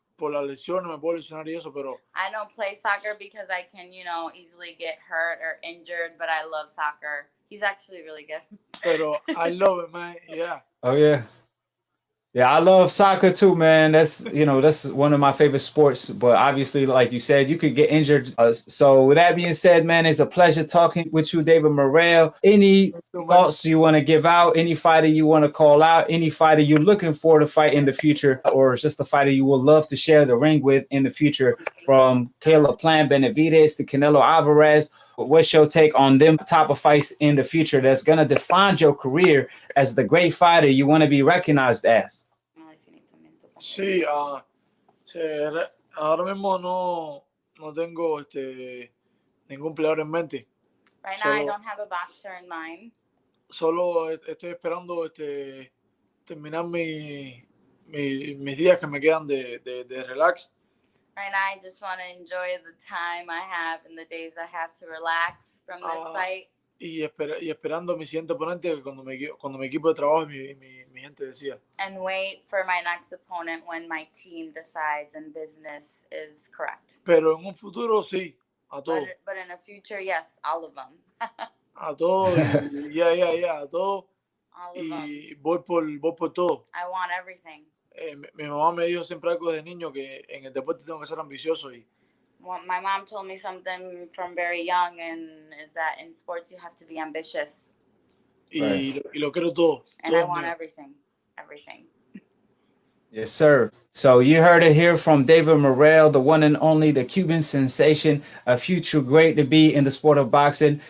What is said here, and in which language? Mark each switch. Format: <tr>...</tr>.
<es>las lesiones me puedo lesionar y eso, pero</es> <en>I don't play soccer because I can, you know, easily get hurt or injured, but I love soccer. He's actually really good. pero I love it, man. Yeah. Oh yeah. Yeah, I love soccer too, man. That's that's one of my favorite sports. But obviously, like you said, you could get injured. So with that being said, man, it's a pleasure talking with you, David Morrell. Any thoughts you want to give out? Any fighter you want to call out? Any fighter you're looking for to fight in the future, or just a fighter you would love to share the ring with in the future? From Caleb Plant Benavidez to Canelo Alvarez. What's your take on them type of fights in the future that's going to define your career as the great fighter you want to be recognized as?</en> <es>Sí, ahora mismo no tengo ningún peleador en mente.</es> <en>Right now, I don't have a boxer in mind.</en> <es>Solo estoy esperando terminar mis días que me quedan de relax.</es> <en>Right now, I just want to enjoy the time I have and the days I have to relax from this fight.</en> <es>Y esperando a mi siguiente oponente cuando mi equipo de trabajo y mi gente decida.</es> <en>And wait for my next opponent when my team decides and business is correct.</en> <es>Pero en un futuro sí, a todos.</es> <en>But in the future, yes, all of them.</en> <es>A todos, a todos.</es> <en>All of them.</en> <es>Y voy por todo.</es> <en>I want everything.</en> <es>Mi mamá me dijo siempre algo de niño que en el deporte tengo que ser ambicioso y</es> <en>my mom told me something from very young, and is that in sports you have to be ambitious.</en> <es>Y lo quiero todo.</es> <en>And I want everything. Yes, sir. So you heard it here from David Morrell, the one and only, the Cuban sensation, a future great to be in the sport of boxing.</en>